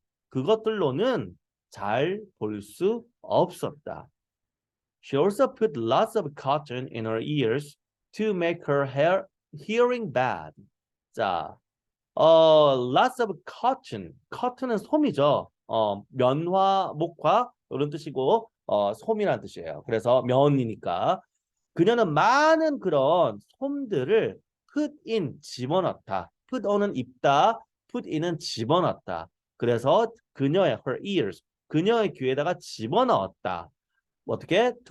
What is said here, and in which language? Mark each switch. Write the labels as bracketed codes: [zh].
[ko] 그것들로는 잘 볼 수 없었다. [en] She also put lots of cotton in her ears to make her hearing bad. 자, lots of cotton. [ko] cotton은 솜이죠. 면화, 목화 이런 뜻이고 솜이라는 뜻이에요. 그래서 면이니까 그녀는 많은 그런 솜들을 [en] put in [ko] 집어넣다. [en] put on [ko] 은 입다. [en] put in [ko] 은 집어넣다. 그래서 그녀의 [en] her ears [ko] 그녀의 귀에다가 집어넣었다. 어떻게?